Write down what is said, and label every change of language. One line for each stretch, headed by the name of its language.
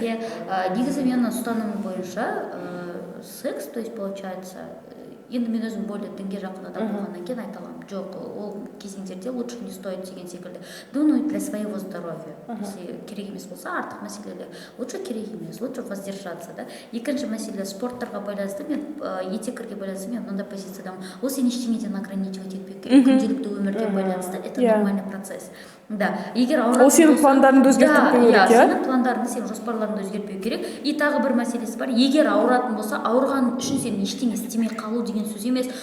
Kazakh: Негізі менің ұстанымым бойынша секс,
Russian: то есть получается,
Kazakh: енді мен өзім более дінге жақын адам болғаннан кейін айта аламын, жоқ, ол кезеңдерде
Russian: лучше не стоит
Kazakh: деген секілді.
Russian: Ну, для своего здоровья.
Kazakh: Если керек емес болса, артық мәселелер.
Russian: Лучше
Kazakh: керек емес,
Russian: лучше воздержаться, да.
Kazakh: Екінші мәселе спорттарға байланысты, мен етекерге байланысты, мен мынандай позициядамын. Ол сен ештеңеден ограничивать етпеу керек, күнделікті өмірге байланысты,
Russian: это нормальный процесс.
Kazakh: Да, егер ол сенің пландарыңды өзгертпеу керек, иә? Сенің пландарыңды, сенің жоспарларыңды өзгертпеу керек. И тағы бір мәселесі бар, егер ауыратын болса, ауырған үшін сен ештеңе істемей қалу деген сөз емес.